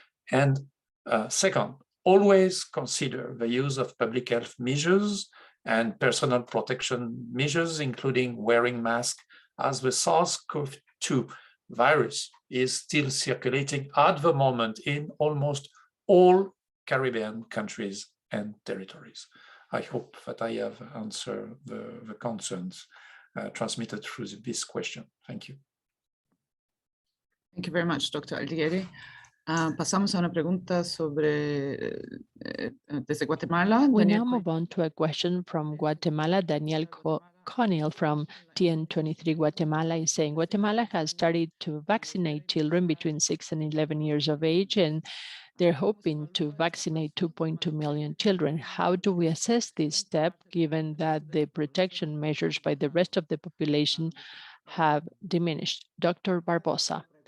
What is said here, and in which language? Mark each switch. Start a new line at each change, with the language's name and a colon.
English: And second, always consider the use of public health measures and personal protection measures, including wearing masks, as the SARS-CoV-2 virus is still circulating at the moment in almost all Caribbean countries and territories. I hope that I have answered the concerns transmitted through this question. Thank you. Thank you very much, Dr. Aldhigieri.
Spanish: Pasamos a una pregunta sobre desde Guatemala.
English: We now move on to a question from Guatemala. Daniel Connell from TN23 Guatemala is saying, Guatemala has started to vaccinate children between 6 and 11 years of age, and they're hoping to vaccinate 2.2 million children. How do we assess this step, given that the protection measures by the rest of the population have diminished? Dr. Barbosa.